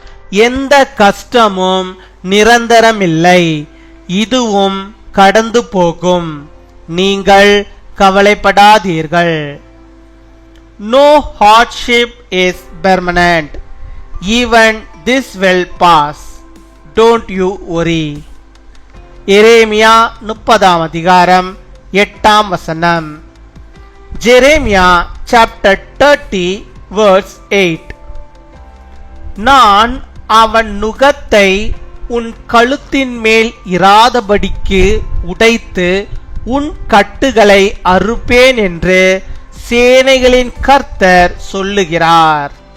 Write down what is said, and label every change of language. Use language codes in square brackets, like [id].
[ta] எந்த கஷ்டமும் நிரந்தரமில்லை, இதுவும் கடந்து போகும். நீங்கள் கவலைப்படாதீர்கள். [en] No hardship is permanent. Even this will pass. Don't you worry. [ta] எரேமியா 30 அதிகாரம் 8 வசனம். [en] Jeremiah chapter 30 verse 8. [ta] நான் அவன் நுகத்தை உன் கழுத்தின் மேல் இராதபடிக்கு உடைத்து உன் கட்டுகளை அறுப்பேன் என்று சேனைகளின் கர்த்தர் சொல்லுகிறார்.